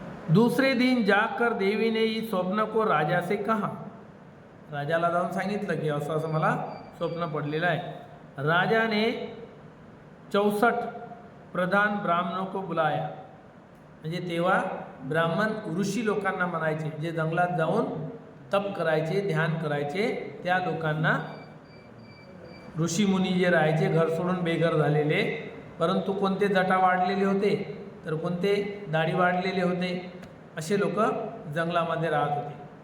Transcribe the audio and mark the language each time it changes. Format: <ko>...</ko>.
<hi>दूसरे दिन जाकर देवी ने इस स्वप्न को राजा से कहा.</hi> <mr>राजाला जाऊन सांगितलं की असं असं मला स्वप्न पडलेलं आहे.</mr> <hi>राजा ने 64 प्रधान ब्राह्मणों को बुलाया.</hi> <mr>म्हणजे तेव्हा ब्राह्मण ऋषी लोकांना म्हणायचे, जे जंगलात जाऊन तप करायचे ध्यान करायचे त्या लोकांना, ऋषीमुनी जे राहायचे घर सोडून बेघर झालेले, परंतु कोणते जटा वाढलेले होते तर कोणते दाढी वाढलेले होते, असे लोक जंगलामध्ये राहत होते.</mr>